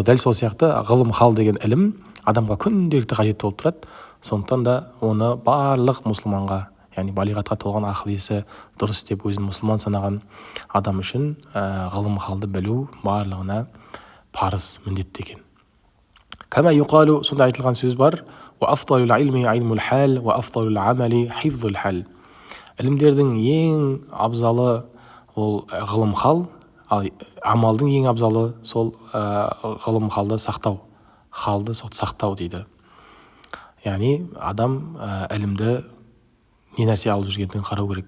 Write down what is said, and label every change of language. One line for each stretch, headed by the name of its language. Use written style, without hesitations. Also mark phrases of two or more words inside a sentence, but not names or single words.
Kazakh: Дәл сол сияқты ғылым хал деген ілім адамға күнделікті қажетті болып тұрады. Сондықтан да оны барлық мұсылманға, яғни балиғатқа толған ақыл есі дұрыс деп өзін мұсылман санаған адам үшін ғылым халды білу барлығына парыз, міндетті екен.
Arabic: كما يقال,
Kazakh: сонда айтылған сөз бар:
Arabic: "وأفضل العلم علم الحال، وأفضل العمل حفظ الحال."
Kazakh: Ілімдердің ең абзалы ол ғылым хал, ал амалдың ең абзалы сол ғылым халды сақтау, халды сақтау дейді. Яғни адам ілімді не нәрсе алып жүргендігін қарау керек.